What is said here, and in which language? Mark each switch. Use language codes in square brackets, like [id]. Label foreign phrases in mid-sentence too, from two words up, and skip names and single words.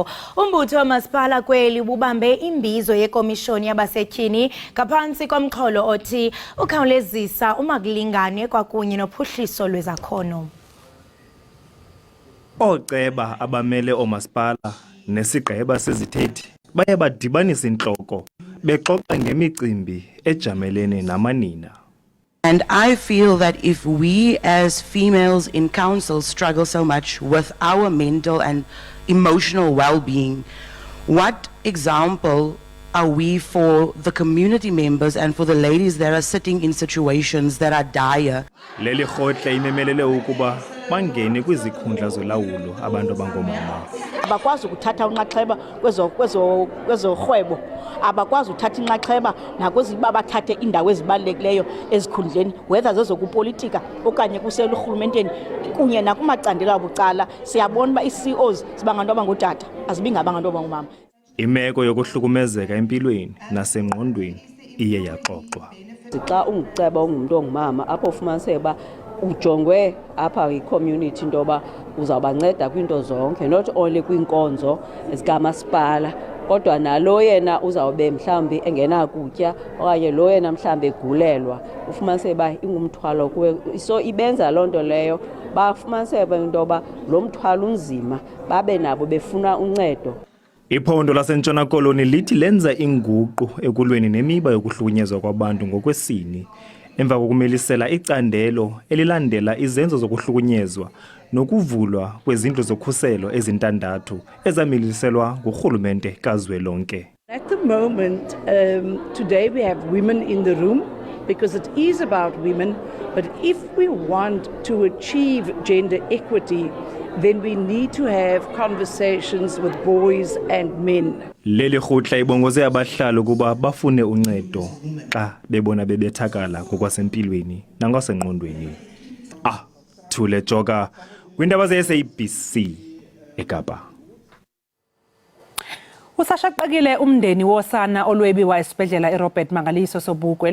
[xh] Umbutho wamasipala kweli bubambe imbizo yekomishoni yabasetyhini ngaphantsi komxholo othi ukhawulezisa umakulingane kwakunye nophuhliso lwezakhono. Ooceba abamele omasipala nesigqeba sezithethi baye badibanisa intloko bexoxa ngemicimbi ejamelene namanina. [en] And I feel that if we as females in council struggle so much with our mental and emotional well-being, what example are we for the community members and for the ladies that are sitting in situations that are dire? [xh] Leli rhohle imemelele ukuba bangene kwizikhundla zolawulo abantu abangoomama. Abakwazi ukuthatha unxaxheba kwezorhwebo, abakwazi ukuthatha inxaxheba nakweziba bathathe indawo ezibalulekileyo ezikhundleni, whether zezokupolitika okanye kuselurhulumenteni kunye nakumacandelo abucala. Siyabona uba ii-CEOs zibangabantu abangootata, azibi ngabantu abangomama. Imeko yokuhlukumezeka empilweni nasengqondweni iye yaxoxwa. Xa unguceba ungumntu ongumama apho ufumaniseke uba ujongwe apha yi-community into yoba uzawubanceda kwiinto zonke, [en] not only [xh] kwiinkonzo zikamasipala kodwa nalo yena uzawube mhlawumbi engenakutya okanye lo yena mhlawumbi egulelwa ufumaniseke uba ingumthwalo kuwe. So ibenza loo nto leyo bafumaniseke into yoba lo mthwalo unzima babe nabo befuna uncedo. Iphondo lasentshona koloni lithi lenza inguqu ekulweni nemiba yokuhlukunyezwa kwabantu ngokwesini emva kokumelisela icandelo elilandela izenzo zokuhlukunyezwa nokuvulwa kwezindlu zokhuselo ezintandathu ezamiliselwa ngurhulumente kazwelonke. [en] At the moment, today we have women in the room because it is about women, but if we want to achieve gender equity, then we need to have conversations with boys and men. [xh] Leli rhutla ibongoze abahlali ukuba bafune uncedo xa bebona bebethakala ngokwasempilweni nangasengqondweni. Thule Joka, Iindaba ze-SABC, eKapa. Usashaqekile umndeni wosana olwebiwa esibhedlela eRobert Mangaliso Sobukwe.